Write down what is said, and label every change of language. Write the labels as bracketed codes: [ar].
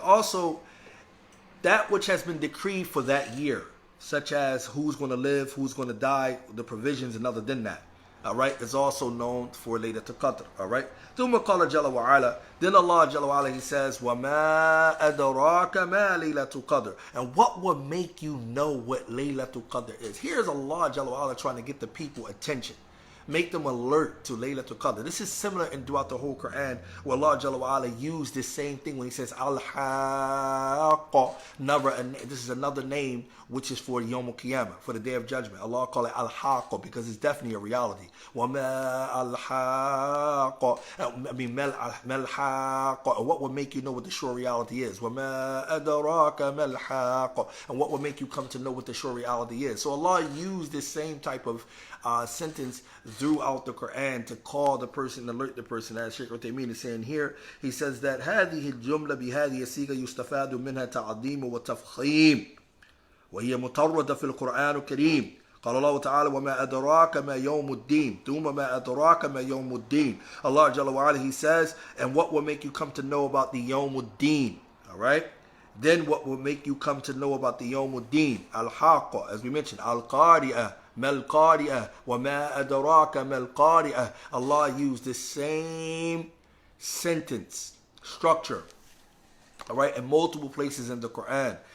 [en] Also, that which has been decreed for that year, such as who's going to live, who's going to die, the provisions and other than that. All right, is also known for Laylatul Qadr. All right. [ar] ثم قال جل وعلا, [en] then Allah Jalla wa Ala, He says, [ar] وَمَا أَدْرَاكَ مَا لَيْلَةُ قَدْرٍ. [en] And what will make you know what Laylatul Qadr is? Here's Allah Jalla wa Ala trying to get the people attention. make them alert to Laylatul Qadr. This is similar in throughout the whole Quran, where Allah Jalla wa Ala used this same thing when He says Al-Haqqa. This is another name which is for Yawm al-Qiyamah, for the Day of Judgment. Allah call it Al-Haqqa because it's definitely a reality. وَمَا Al-Haqqa. I mean, Mal Haqqa. What would make you know what the sure reality is? [ar] وَمَا أَدْرَاكَ مَا الْحَاقَّ. [en] And what would make you come to know what the sure reality is? So Allah used this same type of sentence throughout the Quran to call the person, alert the person. As Shaykh Uthaymeen is saying here, he says that [ar] هذه الجملة بهذه الصيغة يستفاد منها تعظيم وتفخيم وهي مطردة في القرآن الكريم. قال الله تعالى وما أدراك ما يوم الدين ثم ما أدراك ما يوم الدين. [en] Allah Jalla wa Ala, He says, and what will make you come to know about the Yawm al-Din? Alright? Then what will make you come to know about the Yawm al-Din? Al-Haqqa, as we mentioned, Al-Qari'ah, Mal Qari'ah, wa ma adraka mal Qari'ah. Allah used the same sentence structure, all right, in multiple places in the Quran.